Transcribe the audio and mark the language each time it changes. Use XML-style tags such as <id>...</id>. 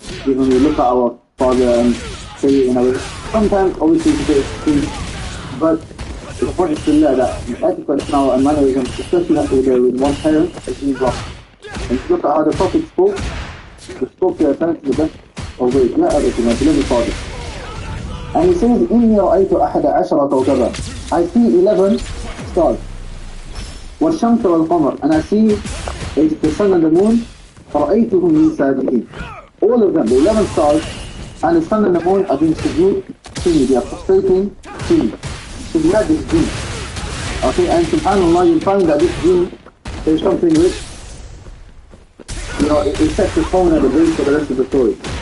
<en>Even we look at our father and say, sometimes obviously it's a bit extreme, but the point is still there that etiquette now and mannerism, especially with one parent, is being lost. And if you look at how the Prophet spoke, he spoke to their parents in the best of ways. Ya Abati, my beloved father. And he says,</en> <ar>إِنِّي رَأَيْتُ أَحَدَ عَشَرَ كَوْكَبًا.</ar> <en>I see 11 stars.</en> <ar>وَالشَّمْسَ وَالْقَمَرَ.</ar> <en>And I see the sun and the moon.</en> <ar>رَأَيْتُهُمْ لِي سَاجِدِينَ.</ar> <en>All of them, the 11 stars, and the sun and the moon are being sujood to me. They are prostrating to me. So we had this dream. Okay, and subhanAllah, you find that this dream is something which, it sets the tone and the base for the rest of the story.</en>